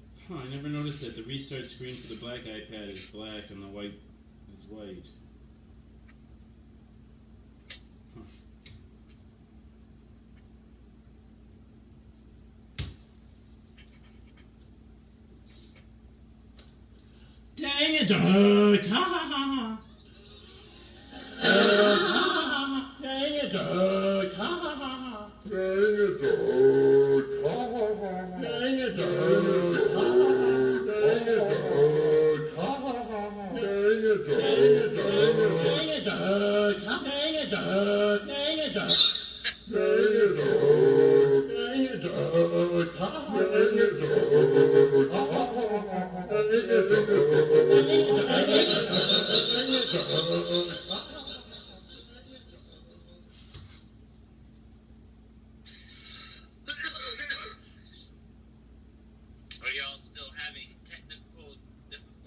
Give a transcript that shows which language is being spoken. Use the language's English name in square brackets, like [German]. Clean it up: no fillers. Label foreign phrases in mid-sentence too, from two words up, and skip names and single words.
[English] Huh, I never noticed that the restart screen for the black iPad is black and the white is white. Huh. Dang it, Doug! Ha ha ha ha! Dang it, Doug. Ha ha ha ha. Dang it, Doug. Ha ha ha ha. Dang it, Doug. Ha ha ha ha. Dang it, Doug. Ha ha ha ha. Dang it, Doug. Dang it, Doug. Dang it, Doug. Dang it, Doug. Dang it, Doug. Dang it, Doug. Ha ha ha. Dang it, Doug. Ha ha ha ha. Dang it, Doug. Are y'all still having technical difficulties?